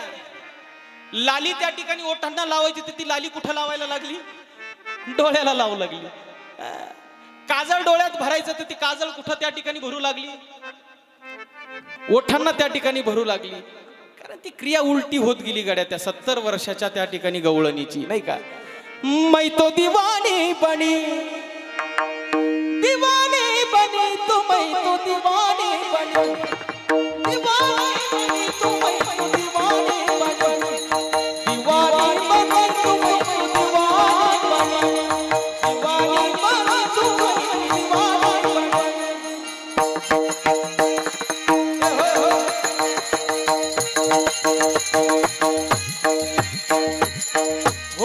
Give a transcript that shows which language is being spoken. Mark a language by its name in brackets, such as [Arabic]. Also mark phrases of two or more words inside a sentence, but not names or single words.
[Marathi] लाली त्या ठिकाणी ओठांना लावायची तर ती लाली कुठं लावायला लागली? डोळ्याला लावू लागली. काजळ डोळ्यात भरायचं तर ती काजळ कुठं त्या ठिकाणी भरू लागली? ओठांना त्या ठिकाणी भरू लागली. कारण ती क्रिया उलटी होत गेली गड्या त्या 70 वर्षाच्या त्या ठिकाणी गवळणीची, नाही का. [Hindi] मै तो दीवानी बनी, दीवानी बनी तू, मै तो दीवानी बनी, दीवानी बनी तू, मै तो दीवानी बनी, दीवानी बनी तू, मै तो दीवानी बनी, दीवानी बनी तू, मै तो दीवानी बनी.